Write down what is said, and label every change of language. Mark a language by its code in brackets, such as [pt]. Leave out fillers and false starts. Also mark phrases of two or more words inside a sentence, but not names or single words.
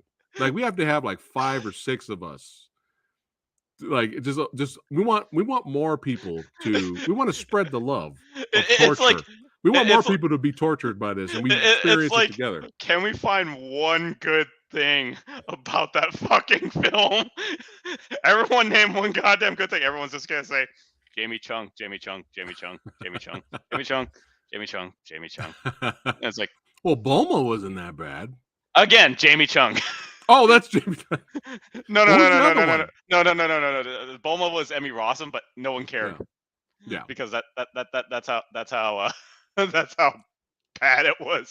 [en] Like we have to have like 5 or 6 of us. Like just we want more people to. We want to spread the love of it's like. We want more people to be tortured by this, and we experience it together. Can we find one good thing about that fucking film? Everyone name one goddamn good thing. Everyone's just gonna say, Jamie Chung, Jamie Chung, Jamie Chung, Jamie Chung, Jamie Chung, Jamie Chung, Jamie Chung. And it's like, well, Bulma wasn't that bad. Again, Jamie Chung. Oh, that's Jamie Chung. No. Bulma was Emmy Rossum, but no one cared. Yeah. Because that's how that's how bad it was.